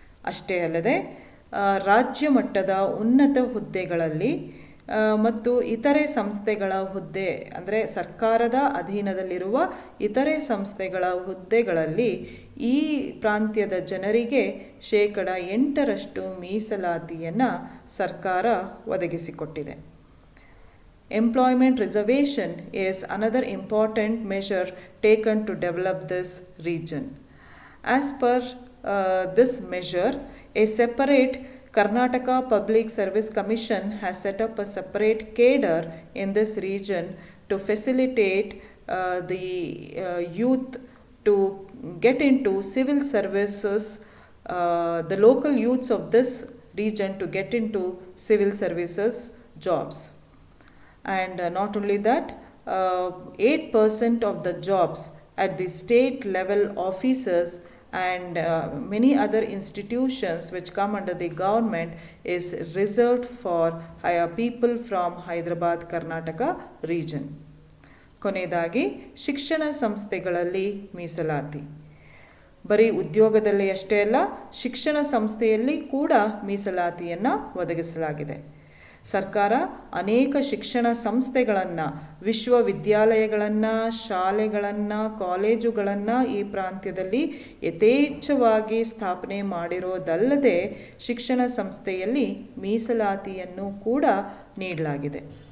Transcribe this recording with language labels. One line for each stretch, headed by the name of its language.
Kannada: ಅಷ್ಟೇ ಅಲ್ಲದೆ ರಾಜ್ಯ ಮಟ್ಟದ ಉನ್ನತ ಹುದ್ದೆಗಳಲ್ಲಿ ಮತ್ತು ಇತರೆ ಸಂಸ್ಥೆಗಳ ಹುದ್ದೆ ಅಂದರೆ ಸರ್ಕಾರದ ಅಧೀನದಲ್ಲಿರುವ ಇತರೆ ಸಂಸ್ಥೆಗಳ ಹುದ್ದೆಗಳಲ್ಲಿ ಈ ಪ್ರಾಂತ್ಯದ ಜನರಿಗೆ 8% ಮೀಸಲಾತಿಯನ್ನು ಸರ್ಕಾರ ಒದಗಿಸಿಕೊಟ್ಟಿದೆ.
English: Employment reservation is another important measure taken to develop this region. As per this measure, a separate Karnataka Public Service Commission has set up a separate cadre in this region to facilitate the youth to get into civil services the local youths of this region to get into civil services jobs. And not only that, 8% of the jobs at the state level offices and many other institutions which come under the government is reserved for people from Hyderabad, Karnataka region.
Kannada: ಕೊನೆಯದಾಗಿ ಶಿಕ್ಷಣ ಸಂಸ್ಥೆಗಳಲ್ಲಿ ಮೀಸಲಾತಿ. ಬರೀ ಉದ್ಯೋಗದಲ್ಲಿ ಅಷ್ಟೇ ಅಲ್ಲ, ಶಿಕ್ಷಣ ಸಂಸ್ಥೆಯಲ್ಲಿ ಕೂಡ ಮೀಸಲಾತಿಯನ್ನು ಒದಗಿಸಲಾಗಿದೆ. ಸರ್ಕಾರ ಅನೇಕ ಶಿಕ್ಷಣ ಸಂಸ್ಥೆಗಳನ್ನು, ವಿಶ್ವವಿದ್ಯಾಲಯಗಳನ್ನು, ಶಾಲೆಗಳನ್ನು, ಕಾಲೇಜುಗಳನ್ನು ಈ ಪ್ರಾಂತ್ಯದಲ್ಲಿ ಯಥೇಚ್ಛವಾಗಿ ಸ್ಥಾಪನೆ ಮಾಡಿರೋದಲ್ಲದೆ ಶಿಕ್ಷಣ ಸಂಸ್ಥೆಯಲ್ಲಿ ಮೀಸಲಾತಿಯನ್ನು ಕೂಡ ನೀಡಲಾಗಿದೆ.